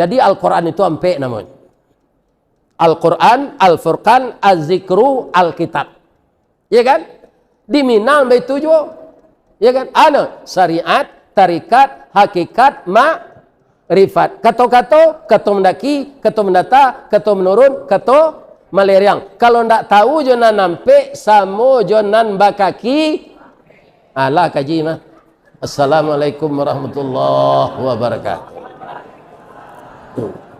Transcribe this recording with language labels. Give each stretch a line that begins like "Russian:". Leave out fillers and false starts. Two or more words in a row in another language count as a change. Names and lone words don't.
Indonesian: Jadi Al-Quran itu ampe namanya. Al-Quran, Al-Furqan, Az-Zikru, Alkitab. Ya kan? Di Minang begitu juga. Ya kan? Ada syariat, tarikat, hakikat, ma'rifat. Kata-kata, kata mendaki, kata mendata, kata menurun, kata meleriang.
Minangkabau: Kalau ndak tahu jonan nampe, samo jonan bakaki. Alah kaji mah.
Arabic: السلام عليكم ورحمة الله وبركاته.